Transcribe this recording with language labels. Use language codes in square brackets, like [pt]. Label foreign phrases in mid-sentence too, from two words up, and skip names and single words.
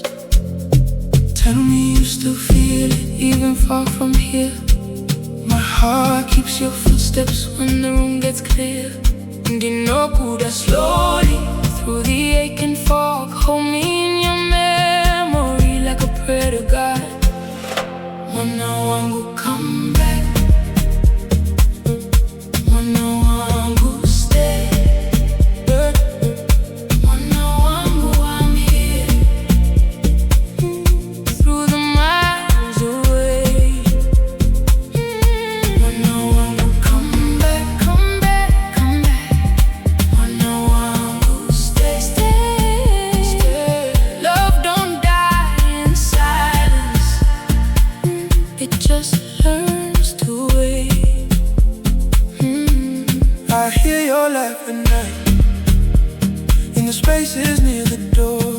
[en] Tell me you still feel it, Even far from here, my heart keeps your footsteps when the room gets clear. Ndinokuda slowly through the aching fog. Hold me in your memory like a prayer to God. [sn] Mwana wangu [en] come back, [sn] mwana wangu stay. Mwana wangu [en] I'm here, through the miles away. [sn] Mwana wangu [en] come back, come back, come back. [sn] Mwana wangu [en] stay, stay, stay. Love don't die in silence, it just learns to wait. I hear your laugh at night, in the spaces near the door.